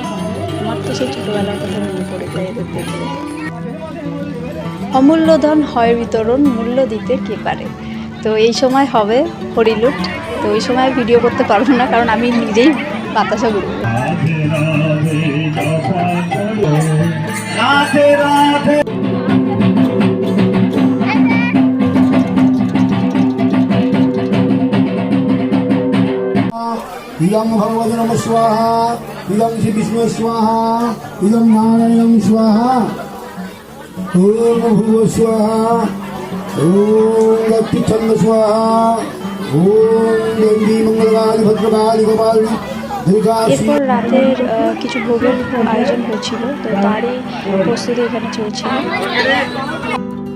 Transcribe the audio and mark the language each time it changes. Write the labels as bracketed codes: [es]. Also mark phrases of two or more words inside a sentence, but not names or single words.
[bn] আমার তো সেই ছোটবেলার কথা মনে পড়ে যায় এদের দেখলে। অমূল্য ধন হয় বিতরণ, মূল্য দিতে কে পারে। তো এই সময় হবে হরিলুট। তো ওই সময় ভিডিও করতে পারবো না, কারণ আমি নিজেই বাতাসা ঘুরবো। [sa] इदं भगवते नमः स्वाहा, इदं श्री विष्णु स्वाहा, इदं नारायणं स्वाहा, ओम भूर्भुवः स्वाहा, ओम लक्ष्मीचंद स्वाहा, ओम देवी मंगलकाली भद्रकाली गोपाली। [bn] এরপর রাতের কিছু ভোগের আয়োজন হচ্ছিল, তো তারই প্রস্তুতি এখানে চলছিল।